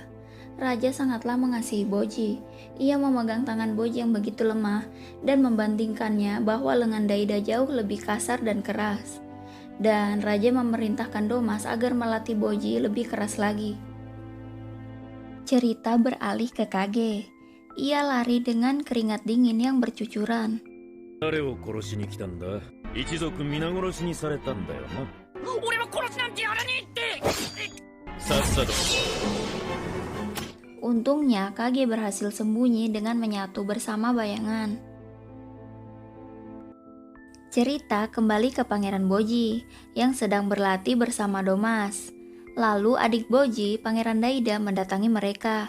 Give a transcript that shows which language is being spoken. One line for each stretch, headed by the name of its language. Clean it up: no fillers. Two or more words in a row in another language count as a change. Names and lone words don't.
Indonesian: Raja sangatlah mengasihi Boji. Ia memegang tangan Boji yang begitu lemah dan membandingkannya bahwa lengan Daida jauh lebih kasar dan keras. Dan Raja memerintahkan Domas agar melatih Boji lebih keras lagi. Cerita beralih ke Kage. Ia lari dengan keringat dingin yang bercucuran.
Japanese: 誰を殺しに来たんだ。一族皆殺しにされたんだよな。俺は殺しなんてやらねえって。さっさと。
Indonesian: Untungnya Kage berhasil sembunyi dengan menyatu bersama bayangan. Cerita kembali ke Pangeran Boji yang sedang berlatih bersama Domas. Lalu adik Boji, Pangeran Daida, mendatangi mereka.